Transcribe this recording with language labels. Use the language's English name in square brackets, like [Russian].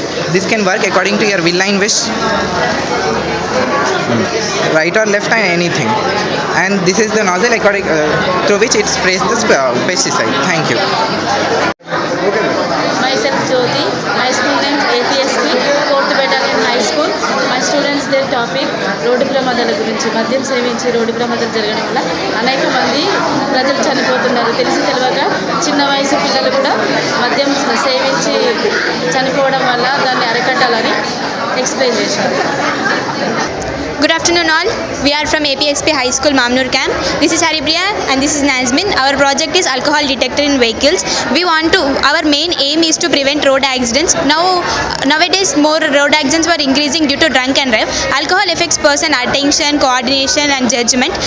[English] This can work according to your will and wish, right or left and anything. And this is the nozzle through which it sprays the pesticide. Thank you. Myself Jyoti. My school name APSP, 4th Battalion High School. My students their topic [Telugu] road ప్రమాదాల గురించి. మద్యం సేవించి road ప్రమాదాలు జరగడం వల్ల అనేక మంది ప్రజలు చనిపోతున్నారు. తెలిసి తెలియక చిన్న వయసు పిల్లలు కూడా మద్యం సేవించి చనిపోవడం వల్ల దాన్ని అరికట్టాలని ఎక్స్ప్లెయిన్ చేశారు. [English] Good afternoon all. We are from APSP High School, Mamnur Camp. This is Haripriya and this is Nazmin. Our project is alcohol detector in vehicles. Our main aim is to prevent road accidents. Nowadays more road accidents were increasing due to drunk and drive. Alcohol affects person attention, coordination and judgment.